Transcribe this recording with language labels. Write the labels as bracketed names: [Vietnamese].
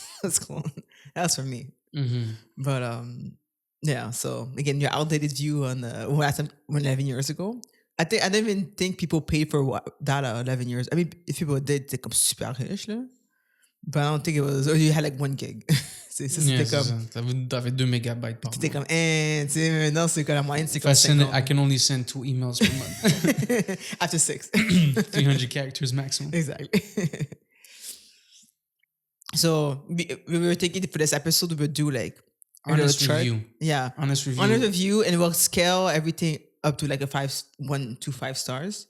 [English] That's cool. That's for me. Mm-hmm. But yeah. So again, your outdated view on 11 years ago. I don't even think people paid for data 11 years. I mean, if people did, they're [French] comme super riche là. [English] But I don't think it was. Or you had like 1 gig. [French] C'était comme. T'avais 2 mégabytes par mois. C'était comme, non, c'est que la moyenne, c'est comme 50. [English] I can only send 2 emails per month. After 6. 300 characters maximum. Exactly. So we were thinking for this episode, we would do like honest review. Yeah. Honest review. Honest review, and we'll scale everything up to like 1 to 5 stars.